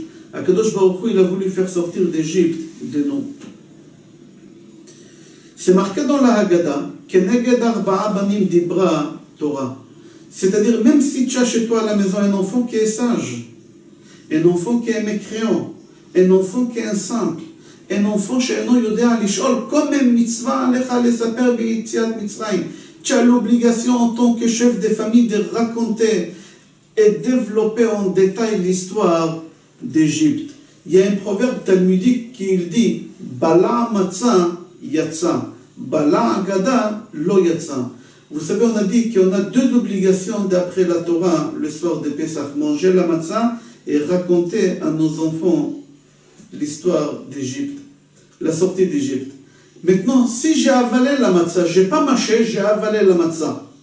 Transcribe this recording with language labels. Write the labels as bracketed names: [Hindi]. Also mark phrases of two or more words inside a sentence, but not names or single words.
[Hebrew] הקדוש ברוך הוא, [French] il a voulu faire sortir d'Égypte de nous. C'est marqué dans la Haggadah, [Hebrew] כנגד ארבעה בנים דיברה תורה. [French] C'est-à-dire, même si tu as chez toi à la maison un enfant qui est sage, un enfant qui est mécréant, un enfant qui est un simple, un enfant [Hebrew] שאינו יודע לשאול, [French] comme [Hebrew] מצווה עליך לספר ביציאת מצרים. [French] Tu as l'obligation en tant que chef de famille de raconter et développer en détail l'histoire d'Égypte. Il y a un proverbe talmudique qui dit [Hebrew] בלע מצה יצא, בלע הגדה לא יצא. [French] Vous savez, on a dit qu'on a deux obligations d'après la Torah le soir de Pessah, manger la matzah et raconter à nos enfants l'histoire d'Égypte, la sortie d'Égypte. Maintenant, si j'ai avalé la matzah, je n'ai pas mâché, j'ai avalé la matzah.